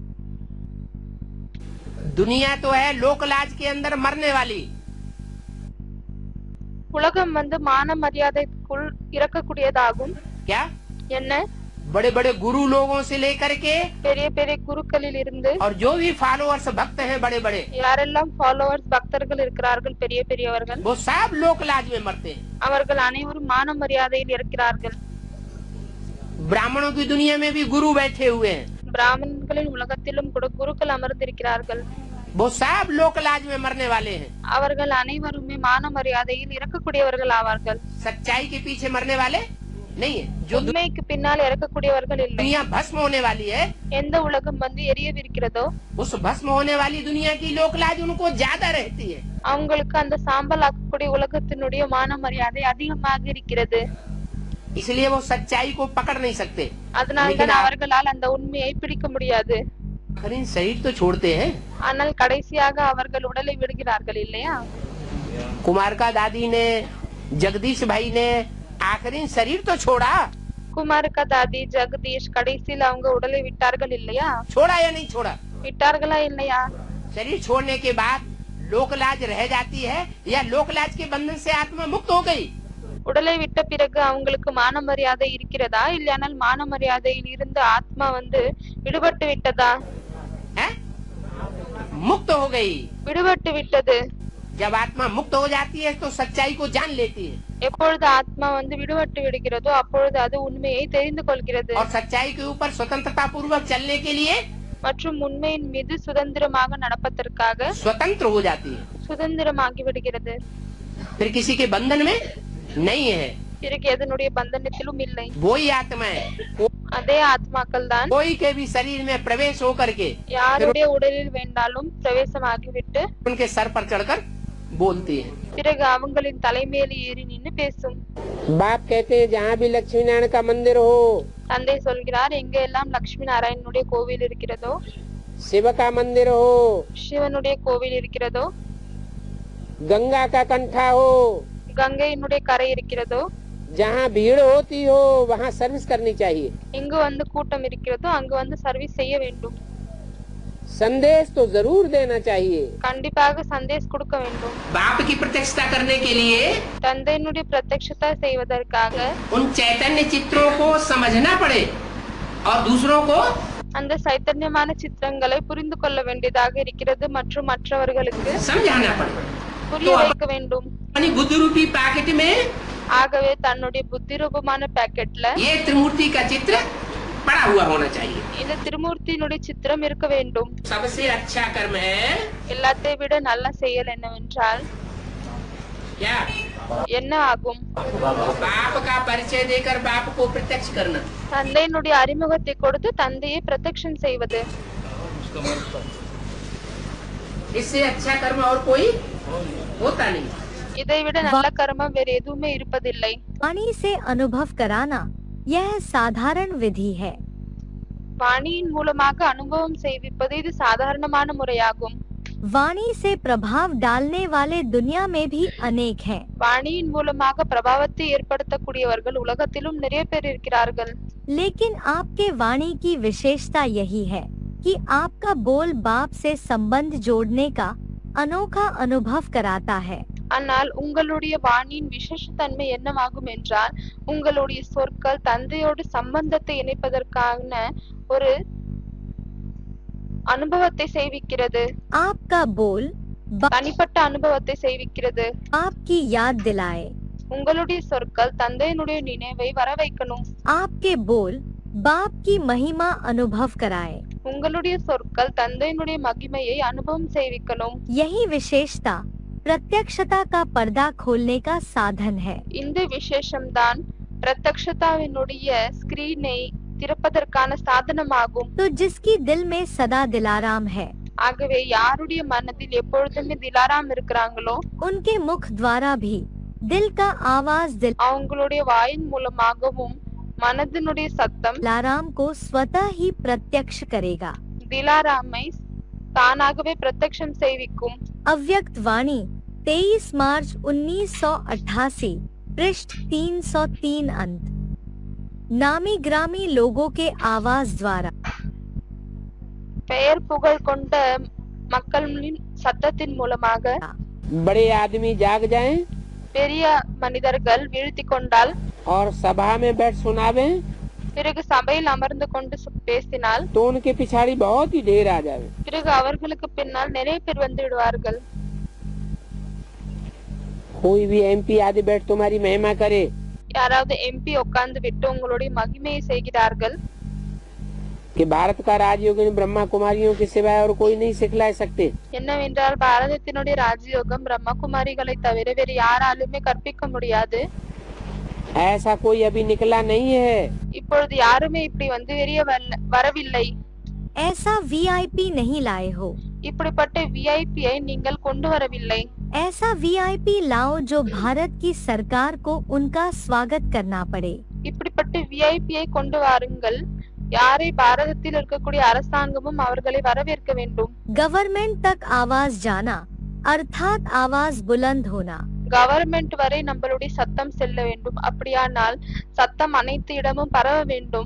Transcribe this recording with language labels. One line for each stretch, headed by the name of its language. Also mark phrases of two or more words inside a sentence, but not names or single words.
Hindi: संग दुनिया तो है लोकलाज के अंदर मरने वाली।
Tamil: உலகம் வந்து மான மரியாதைக்குள் இறக்கக்கூடியதாகும்.
Hindi: क्या
Tamil: என்ன?
Hindi: बड़े बड़े गुरु लोगों से लेकर के
Tamil: பெரிய பெரிய குருக்களில் இருந்து
Hindi: और जो भी फॉलोअर्स भक्त हैं बड़े बड़े,
Tamil: யாரெல்லாம் ஃபாலோவர்ஸ் பக்தர்கள் இருக்கிறார்கள் பெரிய பெரியவர்கள்
Hindi: वो सब लोकलाज में मरते हैं।
Tamil: அவர்கள் அனைவரும் மான மரியாதையில் இருக்கிறார்கள்.
Hindi: ब्राह्मणों की दुनिया में भी गुरु बैठे हुए हैं,
Tamil: பிராமணர்களின் உலகத்திலும் கூட குருக்கள் அமர்ந்திருக்கிறார்கள்.
Hindi: वो सब लोकलाज में मरने वाले हैं।
Tamil: அவர்கள் அனைவருமே மான மரியாதையில் இறக்கக்கூடியவர்கள் ஆவார்கள்.
Hindi: सच्चाई के पीछे मरने वाले नहीं है। जो
Tamil: உண்மைக்கு பின்னால் இறக்கக்கூடியவர்கள் இல்லை.
Hindi: दुनिया भस्म होने वाली है,
Tamil: எந்த உலகம் வந்து எரியவிருக்கிறதோ
Hindi: उस भस्म होने वाली दुनिया की लोकलाज उनको ज्यादा रहती है।
Tamil: அவங்களுக்கு அந்த சாம்பல் ஆக்கக்கூடிய உலகத்தினுடைய மான மரியாதை அதிகமாக இருக்கிறது.
Hindi: इसलिए वो सच्चाई को पकड़ नहीं सकते।
Tamil: அதனால்தான் அவர்களால் அந்த உண்மையை பிடிக்க முடியாது.
Hindi: आखिर शरीर तो छोड़ते हैं।
Tamil: ஆனால் கடைசியாக அவர்கள் உடலை விடுகிறார்கள் இல்லையா?
Hindi: कुमार का दादी ने, जगदीश भाई ने आखिरी शरीर तो छोड़ा।
Tamil: குமாருக்கா தாதி ஜெகதீஷ் கடைசியில் அவங்க உடலை விட்டார்கள் இல்லையா?
Hindi: छोड़ा या नहीं छोड़ा?
Tamil: விட்டார்களா இல்லையா?
Hindi: शरीर छोड़ने के बाद लोकलाज रह जाती है या लोकलाज के बंधन से आत्मा मुक्त हो गई?
Tamil: உடலை விட்ட பிறகு அவங்களுக்கு மான மரியாதை இருக்கிறதா, இல்லையானால் மான மரியாதையில் இருந்து ஆத்மா வந்து விடுபட்டு விட்டதா?
Hindi: है? मुक्त हो गई।
Tamil: விடுபட்டு விட்டது.
Hindi: जब आत्मा मुक्त हो जाती है तो सच्चाई को जान लेती है
Tamil: எப்பொழுது ஆத்மா வந்து விடுபட்டு விடுகிறதோ அப்பொழுது அது உண்மையை தெரிந்து கொள்கிறது.
Hindi: और सच्चाई के ऊपर स्वतंत्रता पूर्वक चलने के लिए
Tamil: மற்றும் உண்மையின் மீது சுதந்திரமாக நடப்பதற்காக
Hindi: स्वतंत्र हो जाती है,
Tamil: சுதந்திரமாகி விடுகிறது.
Hindi: फिर किसी के बंधन में नहीं है।
Tamil: பிறகு எதனுடைய பந்தனத்திலும் இல்லை.
Hindi: वही आत्मा है,
Tamil: அதே ஆத்மாக்கள் தான்
Hindi: कोई के भी शरीर में प्रवेश होकर के
Tamil: யாருடைய உடலில் வேண்டாலும் பிரவேசமாகிவிட்டு
Hindi: उनके सर पर चढ़कर बोलती है।
Tamil: பிறகு அவங்களின் தலைமையில் ஏறி நின்று பேசும்.
Hindi: बाप कहते हैं जहाँ भी लक्ष्मी नारायण का मंदिर हो,
Tamil: தந்தை சொல்கிறார் எங்க எல்லாம் லட்சுமி நாராயணனுடைய கோவில் இருக்கிறதோ,
Hindi: शिव का मंदिर हो,
Tamil: சிவனுடைய கோவில் இருக்கிறதோ,
Hindi: गंगा का कंठा हो,
Tamil: கங்கையினுடைய கரை இருக்கிறதோ,
Hindi: जहाँ भीड़ होती हो वहाँ सर्विस करनी चाहिए।
Tamil: எங்கு வந்து கூட்டம் இருக்கிறதோ அங்கு வந்து சர்வீஸ் செய்ய வேண்டும்.
Hindi: संदेश तो जरूर देना चाहिए।
Tamil: கண்டிப்பாக சந்தேஷ் கொடுக்க வேண்டும்.
Hindi: बाप की प्रतिष्ठा करने के लिए
Tamil: தந்தையினுடைய பிரத்யக்ஷத்தை செய்வதற்காக
Hindi: उन चैतन्य चित्रों को समझना पड़े और दूसरों को
Tamil: அந்த சைத்தன்யமான சித்திரங்களை புரிந்து கொள்ள வேண்டியதாக இருக்கிறது மற்றும் மற்றவர்களுக்கு
Hindi: समझाना पड़े।
Tamil: புரிய வைக்க வேண்டும்.
Hindi: अपनी बुद्धि रूपी पैकेट में
Tamil: ஆகவே தன்னுடைய புத்தி ரூபமான பாக்கெட்ல
Hindi: ये त्रिमूर्ति का चित्र पड़ा हुआ होना चाहिए।
Tamil: இந்த திருமூர்த்தியினுடைய சித்திரம் இருக்க வேண்டும்.
Hindi: सबसे अच्छा कर्म है
Tamil: எல்லாத்தை விட நல்ல செயல் என்னவென்றால்
Hindi: क्या?
Tamil: என்ன ஆகும்?
Hindi: बाप का परिचय देकर बाप को प्रत्यक्ष करना।
Tamil: தந்தையினுடைய அறிமுகத்தை கொடுத்து தந்தையை பிரத்யக்ஷம் செய்வது.
Hindi: इससे अच्छा कर्म और कोई होता नहीं।
Tamil: இதை விட நல்ல கர்மம் வேற எதுவுமே இருப்பதில்லை.
Hindi: वाणी से अनुभव कराना यह साधारण विधि है।
Tamil: வாணியின் மூலமாக அனுபவம் செய்விப்பது இது சாதாரணமான முறையாகும்.
Hindi: वाणी से प्रभाव डालने वाले दुनिया में भी अनेक हैं।
Tamil: வாணியின் மூலமாக பிரபாவத்தை ஏற்படுத்தக்கூடியவர்கள் உலகத்திலும் நிறைய பேர் இருக்கிறார்கள்.
Hindi: लेकिन आपके वाणी की विशेषता यही है कि आपका बोल बाप से संबंध जोड़ने का अनोखा अनुभव कराता है।
Tamil: ஆனால் உங்களுடைய வாணியின் விசேஷத்தன்மை என்னவாகும் என்றால் உங்களுடைய சொற்கள் தந்தையோடு சம்பந்தத்தை இணைப்பதற்கான ஒரு அனுபவத்தை செய்விக்கிறது.
Hindi: आपका बोल
Tamil: தனிப்பட்ட அனுபவத்தை செய்விக்கிறது.
Hindi: आपकी याद दिलाए।
Tamil: உங்களுடைய சொற்கள் தந்தையினுடைய நினைவை வர வைக்கணும்.
Hindi: आपके बोल बाप की महिमा अनुभव कराए।
Tamil: உங்களுடைய சொற்கள் தந்தையினுடைய மகிமையை அனுபவம் செய்விக்கணும்.
Hindi: यही विशेषता प्रत्यक्षता का पर्दा खोलने का साधन है।
Tamil: இந்த விசேஷம்தான் பிரத்யக்ஷதாவினுடைய ஸ்கிரீனை திறப்பதற்கான சாதனமாகும்.
Hindi: तो जिसकी दिल में सदा दिलाराम है,
Tamil: ஆகவே யாருடைய மனதில் எப்பொழுதுமே திலாராம் இருக்கிறாங்களோ
Hindi: उनके मुख द्वारा भी दिल का आवाज
Tamil: அவங்களுடைய வாயின் மூலமாகவும் மனதினுடைய சத்தம்
Hindi: दिलाराम को स्वतः ही प्रत्यक्ष करेगा।
Tamil: திலாராமை தானாகவே பிரத்யக்ஷம் செய்விக்கும்.
Hindi: अव्यक्त वाणी 23 मार्च 1988 पृष्ठ 303 अंत। नामी ग्रामी लोगों के आवाज द्वारा
Tamil: பெயர் புகழ் கொண்ட மக்களின் சத்தத்தின் மூலமாக
Hindi: बड़े आदमी जाग जाएं
Tamil: பெரிய மனிதர்கள் வீழ்த்தி கொண்டால்
Hindi: और सभा में बैठ सुनावे
Tamil: பிறகு சபையில் அமர்ந்து கொண்டு பேசினால்
Hindi: तो उनके पिछाड़ी बहुत ही ढेर आ जावे।
Tamil: பிறகு அவர்களுக்கு பின்னால் நிறைய பேர் வந்து விடுவார்கள்।
Hindi: कोई भी एमपी आदि बैठ तुम्हारी महिमा करे
Tamil: யாராவது எம்பி உட்கார்ந்து விட்டு உங்களுடைய மகிமையை செய்கிறார்கள்
Hindi: कि भारत का राजयोगिनी ब्रह्मा कुमारियों के सिवाय और कोई नहीं सिखला सकते।
Tamil: என்னவென்றால் பாரதத்தினுடைய ராஜயோகம் பிரம்மா குமாரிகளை தவிர வேறு யாராலுமே கற்பிக்க முடியாது।
Hindi: ऐसा कोई अभी निकला नहीं है।
Tamil: இப்பொழுது யாருமே இப்படி வந்து வெளியே வரவில்லை।
Hindi: ऐसा वीआईपी नहीं लाए हो।
Tamil: இப்படிப்பட்ட விஐபியை நீங்கள் கொண்டு வரவில்லை।
Hindi: ऐसा वीआईपी लाओ जो भारत की सरकार को उनका स्वागत करना पड़े।
Tamil: இப்படிப்பட்ட விஐபியை கொண்டு வாருங்கள் யாரை பாரதத்தில் இருக்கக்கூடிய அரசாங்கமும் அவர்களை வரவேற்க வேண்டும்।
Hindi: गवर्नमेंट तक आवाज जाना अर्थात आवाज बुलंद होना।
Tamil: கவர்மெண்ட் வரை நம்மளுடைய சத்தம் செல்ல வேண்டும், அப்படியானால் சத்தம் அனைத்து இடமும் பரவ வேண்டும்।